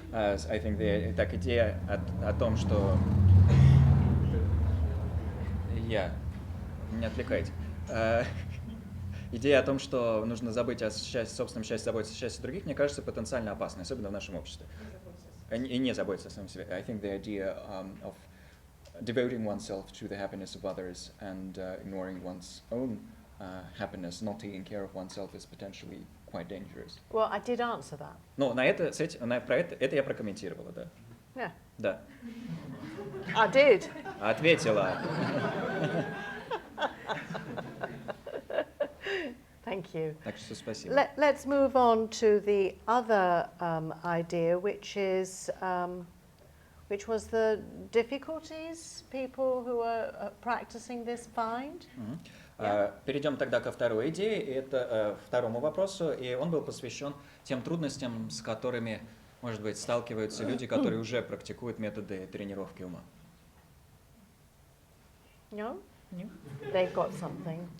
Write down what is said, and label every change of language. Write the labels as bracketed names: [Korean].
[English] I think [Russian] так, идея о том, что... Не отвлекайте. Идея о том, что нужно забыть о собственном счастье, заботиться о счастье других, мне кажется, потенциально опасной, особенно в нашем обществе. И не заботиться о самом себе. [English] I think the idea of devoting oneself to the happiness of others and ignoring one's own happiness, not taking care of oneself is potentially quite dangerous. Well, I did answer that. [Russian] Ну, про это я прокомментировала, да. [English] Yeah. [Russian] Да. [English] I did. [Russian] Ответила. [English] Thank you. [Russian] Так что спасибо. [English] Let's move on to the other idea, which was the difficulties people who are practicing this find. [Russian] Перейдем тогда ко второй идее, это второму вопросу, и он был посвящен тем трудностям, с которыми, может быть, сталкиваются люди, которые уже практикуют методы тренировки ума. [English] No? They've got something.